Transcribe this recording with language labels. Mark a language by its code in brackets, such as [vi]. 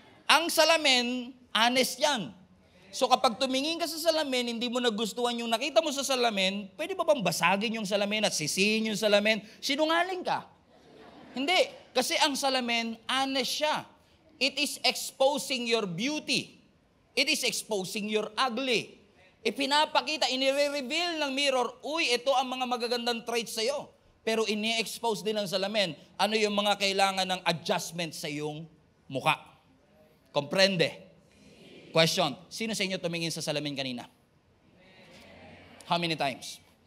[tl] Ang salamin, honest yan. So kapag tumingin ka sa salamin, hindi mo nagustuhan yung nakita mo sa salamin, pwede ba bang basagin yung salamin at sisihin yung salamin? Sinungaling ka. Hindi. Kasi ang salamin, honest siya. [en] It is exposing your beauty. It is exposing your ugly. [tl] Ipinapakita, inire-reveal ng mirror, uy, ito ang mga magagandang traits sa'yo. Pero ini-expose din ng salamin, ano yung mga kailangan ng adjustment sa iyong mukha. Comprende? Question, sino sa inyo tumingin sa salamin kanina? [en] How many times?